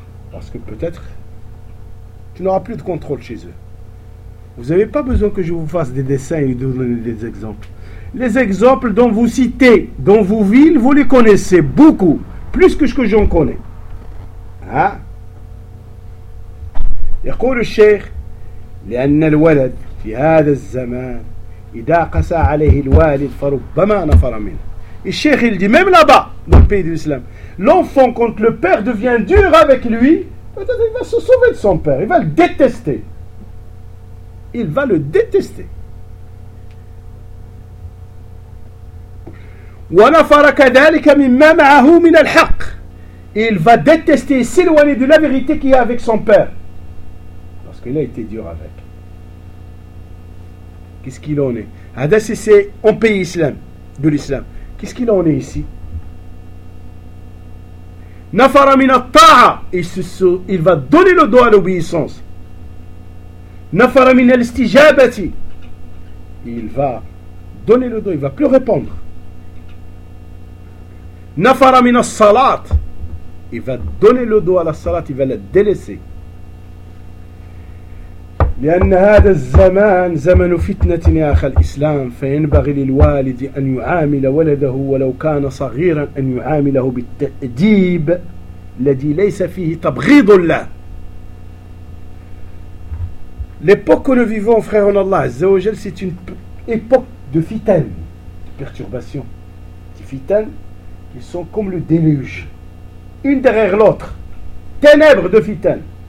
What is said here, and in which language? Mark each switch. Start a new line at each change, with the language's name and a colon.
French: Parce que peut-être, tu n'auras plus de contrôle chez eux. Vous n'avez pas besoin que je vous fasse des dessins et de vous donner des exemples. Les exemples dont vous citez, dont vous vivez, vous les connaissez beaucoup, plus que ce que j'en connais. Hein? Il dit le cheikh,
Arabic: لأن الولد في هذا الزمان إذا قسى عليه الوالد فربما نفر منه.
French: Le cheikh il dit même là-bas, dans le pays de l'islam, l'enfant quand le père devient dur avec lui, peut-être il va se sauver de son père, il va le détester. Il va le détester.
Arabic: وَنَفَرَ كَذَلِكَ مِمَّا مَعَهُ مِنَ الْحَقِّ.
French: Il va détester et s'éloigner de la vérité qu'il y a avec son père. Parce qu'il a été dur avec. Qu'est-ce qu'il en est? Hadas, c'est en pays islam, de l'islam. Qu'est-ce qu'il en est ici?
Arabic: نَفَرَ مِنَ الطَّاعَةِ.
French: Il va donner le doigt à l'obéissance.
Arabic: نفر من الاستجابة.
French: Il va donner le dos, il va plus répondre.
Arabic: نفر من الصلاة.
French: Il va donner le dos à la salat, il va la délaisser.
Arabic: لأن هذا الزمان زمن فتنة يا أخي الإسلام فينبغي للوالد أن يعامل ولده ولو كان صغيرا أن يعامله بالتأديب الذي ليس فيه تبغيض له.
French: L'époque que nous vivons, frère en Allah, Azzawajal, c'est une époque de fitaines, de perturbations. Des fitaines qui sont comme le déluge, une derrière l'autre. Ténèbres de fitaines.